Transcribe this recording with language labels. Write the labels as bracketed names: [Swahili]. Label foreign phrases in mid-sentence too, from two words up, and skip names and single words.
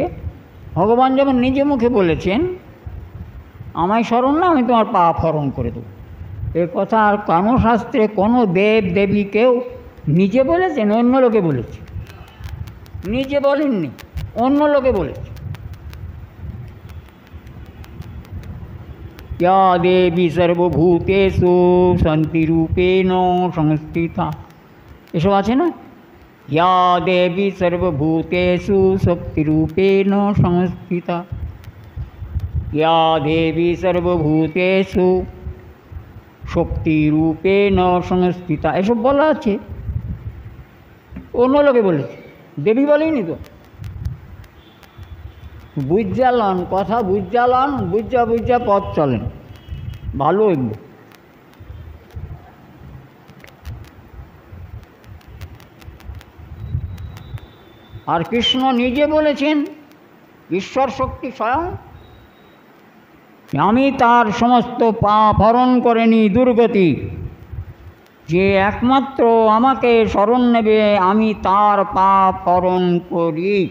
[Bangla] ভগবান যেমন নিজে মুখে বলেছেন, আমায় স্মরণ না, আমি তোমার পাপ হরণ করে দেবো। এ কথা আর কোনো শাস্ত্রে কোনো দেব দেবী কেউ নিজে বলেছেন? অন্য লোকে বলেছে, নিজে বলেননি, অন্য লোকে বলেছে। [Sanskrit] या देवी सर्वभूतेषु शान्तिरूपेण संस्थिता, [Bangla] এসব আছে না? [Sanskrit] या देवी सर्वभूतेषु शक्तिरूपेण संस्थिता, या देवी सर्वभूतेषु शक्तिरूपेण संस्थिता, [Bangla] এসব বলা আছে, অন্য লোকে বলেছে, দেবী বলেনি তো। বুঝালন কথা, বুঝালন, বুঝা বুঝা পথ চলেন, ভালো এগুলো। আর কৃষ্ণ নিজে বলেছেন, ঈশ্বর শক্তি স্বয়ং, আমি তার সমস্ত পাপ হরণ করে নি দুর্গতি, যে একমাত্র আমাকে শরণ নেবে আমি তার পাপ হরণ করি।